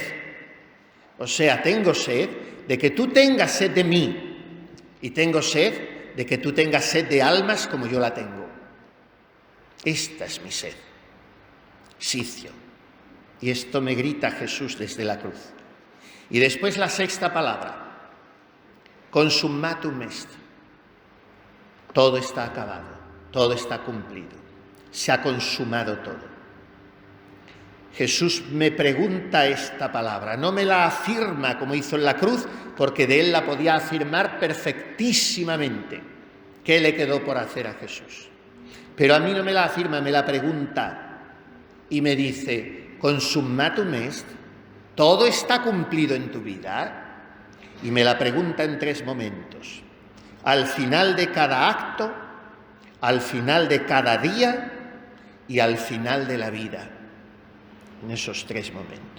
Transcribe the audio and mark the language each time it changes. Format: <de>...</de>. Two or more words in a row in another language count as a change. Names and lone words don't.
<es>O sea, tengo sed de que tú tengas sed de mí y tengo sed de que tú tengas sed de almas como yo la tengo. Esta es mi sed. Sicio. Y esto me grita Jesús desde la cruz. Y después la sexta palabra.</es> <la>Consummatum est.</la> <es>Todo está acabado. Todo está cumplido. Se ha consumado todo. Jesús me pregunta esta palabra, no me la afirma como hizo en la cruz, porque de Él la podía afirmar perfectísimamente. ¿Qué le quedó por hacer a Jesús? Pero a mí no me la afirma, me la pregunta y me dice,</es> <la>consummatum est,</la> <es>¿todo está cumplido en tu vida? Y me la pregunta en 3 momentos. Al final de cada acto, al final de cada día y al final de la vida. En esos 3 momentos.</es>